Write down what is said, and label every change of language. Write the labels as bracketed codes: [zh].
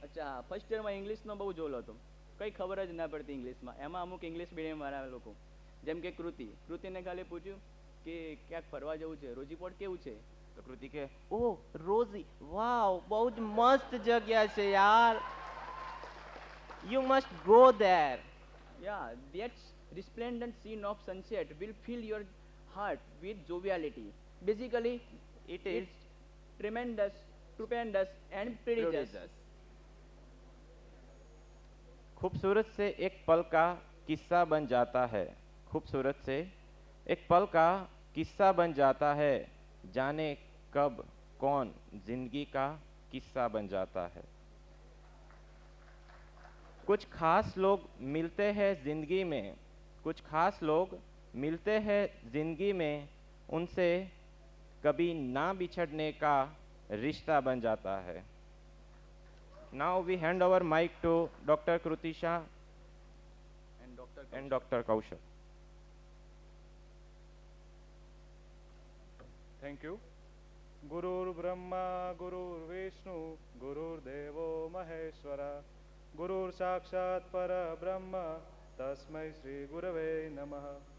[gu] અચ્છા હા ફર્સ્ટ યરમાં ઇંગ્લિશનો બહુ જોલ હતો. કંઈ ખબર જ ના પડતી ઇંગ્લિશમાં. એમાં અમુક ઇંગ્લિશ મીડિયમવાળા લોકો જેમ કે કૃતિને ખાલી પૂછ્યું કે ક્યાંક ફરવા જવું છે રોજીપોર્ટ કેવું છે. તો કૃતિ કે ઓ રોઝી વાવ બહુ જ મસ્ત જગ્યા છે યાર. [en] You must go there. Yeah, that resplendent scene of sunset will fill your heart with joviality. Basically, It is it's tremendous, stupendous and prodigious. [hi] खूबसूरत से एक पल का किस्सा बन जाता है. खूबसूरत से एक पल का किस्सा बन जाता है. जाने कब कौन जिंदगी का किस्सा बन जाता है. कुछ खास लोग मिलते हैं जिंदगी में. कुछ खास लोग मिलते हैं जिंदगी में. उनसे कभी ना बिछड़ने का रिश्ता बन जाता है. [en] Now we hand over mic to Dr. Krutisha and Dr. Kaushal. Thank you. [sa] Gurur Brahma, Gurur Vishnu, Gurur Devo Maheshwara, Gurur Sakshat Para Brahma, Tasmai Shri Gurave Namaha.